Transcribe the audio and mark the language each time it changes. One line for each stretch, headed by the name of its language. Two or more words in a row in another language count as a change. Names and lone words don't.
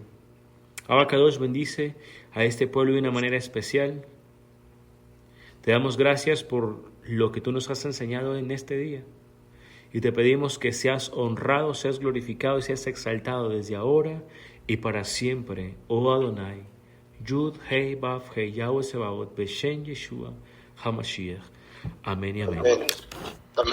Spanish: Abacadosh bendice a este pueblo de una manera especial. Te damos gracias por lo que tú nos has enseñado en este día. Y te pedimos que seas honrado, seas glorificado y seas exaltado desde ahora y para siempre, oh Adonai.
Hebrew: יוד הא ואו הא יהוה צבאות בשם ישוע המשיח.
Spanish: Amén y amén.